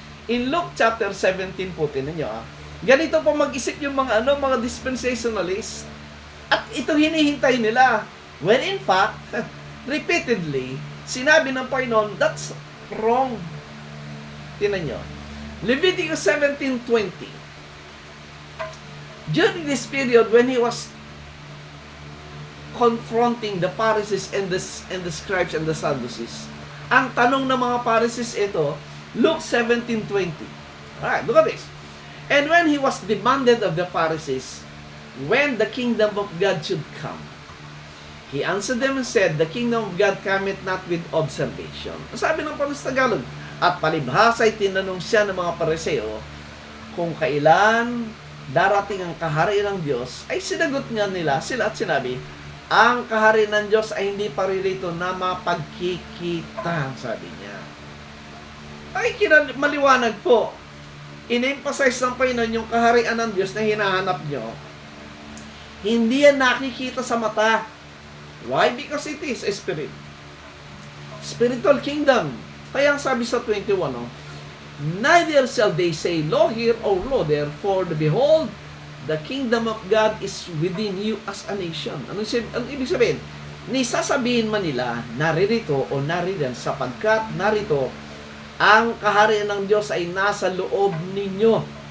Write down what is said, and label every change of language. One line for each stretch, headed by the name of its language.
Filipino: In Luke chapter 17 po, tinan nyo, ganito po mag-isip yung mga mga dispensationalists, at ito hinihintay nila.
English: When in fact, repeatedly,
Filipino: sinabi ng Panginoon,
English: that's wrong.
Filipino: Tinan nyo.
English: Leviticus 17:20. During this period, when he was confronting the Pharisees and the scribes and the Sadducees,
Filipino: ang tanong ng mga Pharisees ito,
English: Luke 17:20. Alright, look at this. And when he was demanded of the Pharisees, when the kingdom of God should come, he answered them and said, the kingdom of God cometh not with observation.
Filipino: Sabi ng Paris Tagalog, at palibhasa'y tinanong siya ng mga Pariseo kung kailan darating ang kaharian ng Diyos, ay sinagot niya nila sila at sinabi, ang kaharian ng Diyos ay hindi paririto na mapagkikita, sabi niya. Ay, maliwanag po.
English: In-emphasize
Filipino: ng Panginoon yung kaharian ng Diyos na hinahanap nyo. Hindi yan nakikita sa mata.
English: Why? Because it is a spirit. Spiritual kingdom.
Filipino: Kaya ang sabi sa 21,
English: neither shall they say, Lo here, or Lo there, for behold, the kingdom of God is within you as a nation.
Filipino: Ano ibig sabihin? Ni sasabihin man nila, naririto o nariyan, sapagkat narito, ang kaharian ng Diyos ay nasa loob ninyo.